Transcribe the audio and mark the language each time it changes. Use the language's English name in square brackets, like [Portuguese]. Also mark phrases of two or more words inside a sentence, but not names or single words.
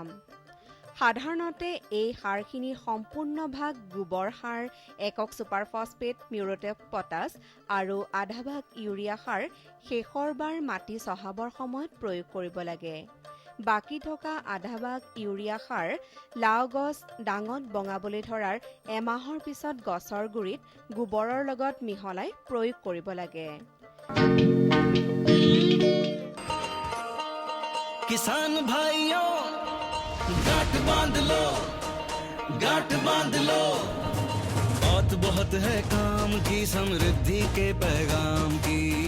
[Assamese] সাধাৰণতে এই সাৰখিনিৰ সম্পূৰ্ণ ভাগ গোবৰ সাৰ, একক ছুপাৰ ফছফেট, মিউৰেট অফ পটাছ আৰু আধা ভাগ ইউৰিয়া সাৰ শেষৰ বাৰ মাটি চহাবৰ সময়ত প্ৰয়োগ কৰিব লাগে। বাকী থকা আধা ভাগ ইউৰিয়া সাৰ লাও গছ ডাঙত বঙাবলৈ ধৰাৰ এমাহৰ পিছত গছৰ গুৰিত গোবৰৰ লগত মিহলাই প্ৰয়োগ কৰিব লাগে। [Hindi] किसान भाइयों गांठ बांध लो, गांठ बांध लो, बहुत बहुत है काम की, समृद्धि के पैगाम की।